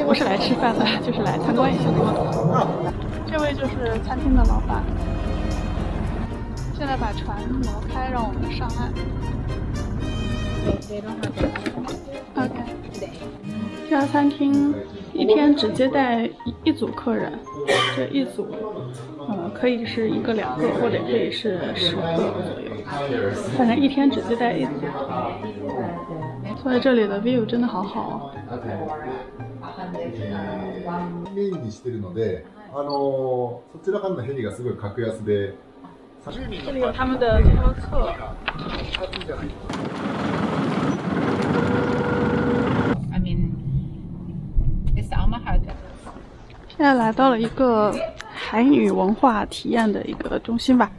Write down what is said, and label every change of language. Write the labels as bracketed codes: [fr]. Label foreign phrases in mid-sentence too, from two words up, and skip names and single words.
[zh] 不是来吃饭的，就是来参观一下。这位就是餐厅的老板，现在把船挪开，让我们上岸。OK， 这家餐厅一天只接待一组客人，这一组可以是1个、2个，或者可以是10个左右，反正一天只接待一组。所以这里的 view 真的好好哦。 [ja] メインにしてるので、そちらからのヘリがすごい格安で。 [zh] 这里有他们的推车。现在来到了一个海女文化体验的一个中心吧。